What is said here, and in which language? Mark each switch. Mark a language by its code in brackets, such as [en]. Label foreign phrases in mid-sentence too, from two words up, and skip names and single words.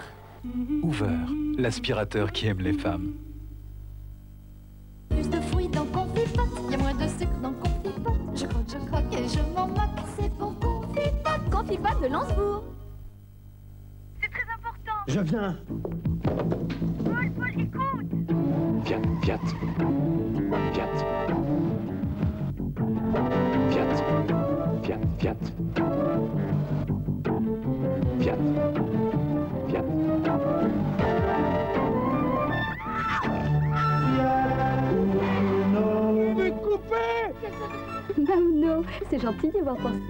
[fr] Hoover, l'aspirateur qui aime les femmes. Plus de fruits dans Confipote, y a moins de sucre dans Confipote. Je croque et je m'en moque, c'est pour Confipote. Confipote de Lansbourg. C'est très important. Je viens. Paul, écoute. Fiat, Fiat. Fiat. Fiat. Fiat, Fiat. Fiat. Fiat. Mamno, c'est gentil d'y avoir pensé.